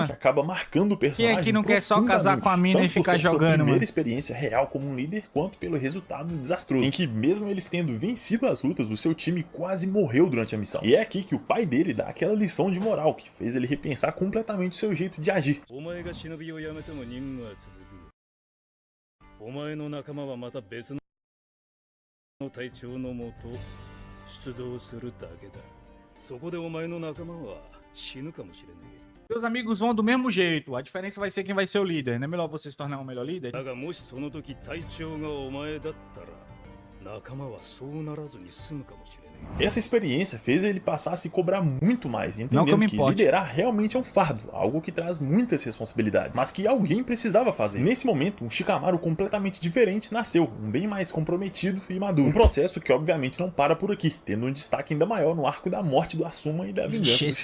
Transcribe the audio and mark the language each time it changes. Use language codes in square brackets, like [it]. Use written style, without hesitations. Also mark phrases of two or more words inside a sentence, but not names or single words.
[pt] que acaba marcando o personagem Quem aqui não quer só casar com a mina e tanto por ficar ser sua jogando, primeira mano? experiência real como um líder, quanto pelo resultado desastroso, em que mesmo eles tendo vencido as lutas, o seu time quase morreu durante a missão. E é aqui que o pai dele dá aquela lição de moral que fez ele repensar completamente o seu jeito de agir. [ja] お前が忍びをやめても任務は続く。お前の仲間はまた別の隊長のもと出動するだけだ。そこでお前の仲間は死ぬかもしれねえ。 [pt] Seus amigos vão do mesmo jeito. A diferença vai ser quem vai ser o líder. Não é melhor você se tornar um melhor líder? [ja] だがもしその時隊長がお前だったら仲間はそうならずに済むかもしれない。 [pt] Essa experiência fez ele passar a se cobrar muito mais, Não que eu entendendo me que importe. liderar realmente é um fardo, algo que traz muitas responsabilidades, mas que alguém precisava fazer. Nesse momento, um Shikamaru completamente diferente nasceu, um bem mais comprometido e maduro. Um processo que obviamente não para por aqui, tendo um destaque ainda maior no arco da morte do Asuma e da vingança do